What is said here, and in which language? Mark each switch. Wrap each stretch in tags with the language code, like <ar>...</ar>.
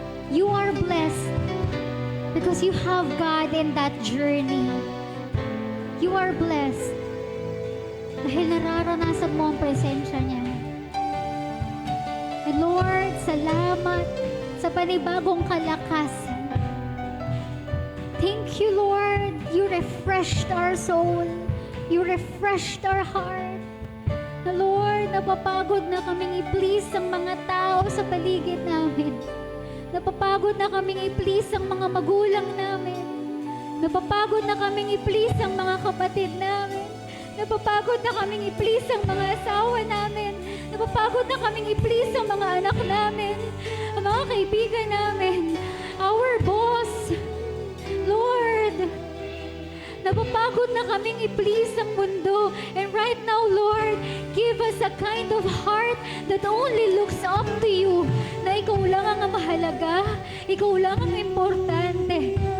<en>You are blessed because you have God in that journey. You are blessed</en> <tl>dahil nararanasan mo ang presensya niya. And Lord, salamat sa panibagong kalakasan.</tl> <en>Thank you, Lord. You refreshed our soul. You refreshed our heart.</en> <tl>Na Lord, napapagod na kaming i-please ang mga tao sa paligid namin. Napapagod na kaming i-please ang mga magulang namin. Napapagod na kaming i-please ang mga kapatid namin. Napapagod na kaming i-please ang mga asawa namin. Napapagod na kaming i-please ang mga anak namin. Ang mga kaibigan namin.</tl> <en>Our boss.</en> <tl>Lord, napapagod na kaming i-please ang mundo.</tl> <en>And right now, Lord, give us a kind of heart that only looks up to you.</en> <tl>Na ikaw lang ang mahalaga, ikaw lang ang importante.</tl>